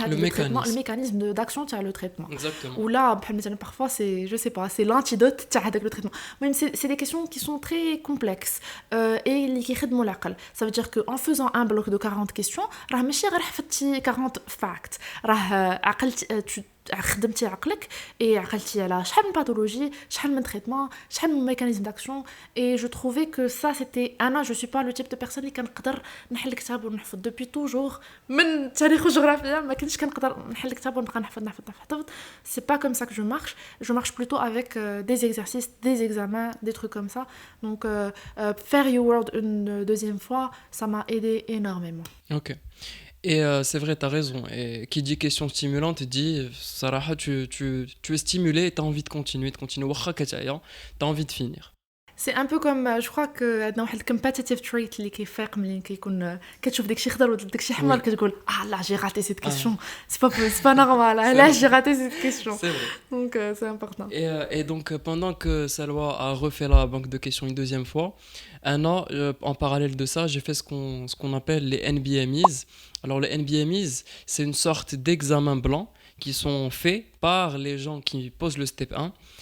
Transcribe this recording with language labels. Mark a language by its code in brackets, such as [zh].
[fr] Le mécanisme. le mécanisme d'action تاع le traitement. Exactement. Ou là, parfois, c'est, je sais pas, c'est l'antidote avec le traitement. Même c'est des questions qui sont très complexes et qui [ar] خدموا العقل. [fr] Ça veut dire qu'en faisant un bloc de 40 questions, [ar] راه ماشي غير حفظتي [fr] 40 facts. [ar] راه عقلت خدمتي عقلك et عقلتي على شحال من باثولوجي, شحال من [fr] traitement, [ar] شحال من [fr] mécanisme d'action. Et je trouvais que ça, c'était... je suis pas le type de personne [ar] اللي كنقدر نحل كتاب ونحفظ. [fr] Depuis toujours, [ar] من تاريخ وجغرافيا ما كنتش كنقدر نحل كتاب ونبقى نحفظ. [fr] C'est pas comme ça que je marche. Je marche plutôt avec des exercices, des examens, des trucs comme ça. Donc, faire Your World une deuxième fois, ça m'a aidé énormément. Ok. Et c'est vrai, tu as raison. Et qui dit question stimulante dit, Sarah, tu es stimulé et tu as envie de continuer. Tu as envie de finir. C'est un peu comme, je crois que [ar] عندنا واحد [en] competitive trait [ar] اللي كيفيق ملي كيكون كتشوف داكشي خضر ولا داكشي حمر كتقول لا [fr] j'ai raté cette question. C'est pas normal. Là j'ai raté cette question. C'est vrai. Donc c'est important. Et donc pendant que Salwa a refait la banque de questions une deuxième fois, en parallèle de ça, j'ai fait ce qu'on appelle les NBMEs. Alors les NBMEs, c'est une sorte d'examen blanc qui sont faits par les gens qui posent le step 1.